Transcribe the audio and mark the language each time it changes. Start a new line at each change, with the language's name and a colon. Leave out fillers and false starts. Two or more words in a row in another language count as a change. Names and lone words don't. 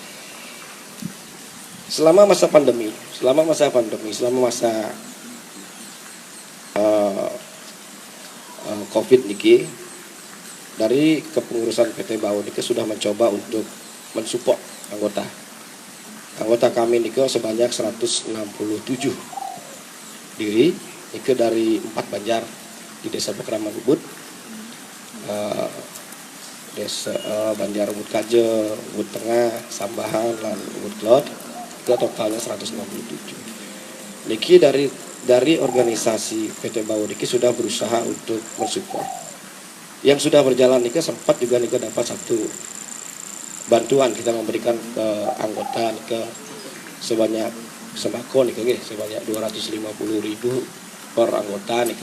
Indonesian: Selama masa pandemi, selama masa Covid niki, dari kepengurusan PT Bau niki sudah mencoba untuk mensupport anggota. Anggota kami nike sebanyak 167 diri, nike dari 4 banjar di Desa Pekraman Ubud, Desa Banjar Ubud Kaje, Ubud Tengah, Sambahan, dan Ubud Klot, ke totalnya 167. Niki dari organisasi PT Bau niki sudah berusaha untuk mensupport. Yang sudah berjalan niki sempat juga niki dapat satu bantuan, kita memberikan ke anggota ke sebanyak sembako nih nggih sebanyak 250.000 per anggota nih kan.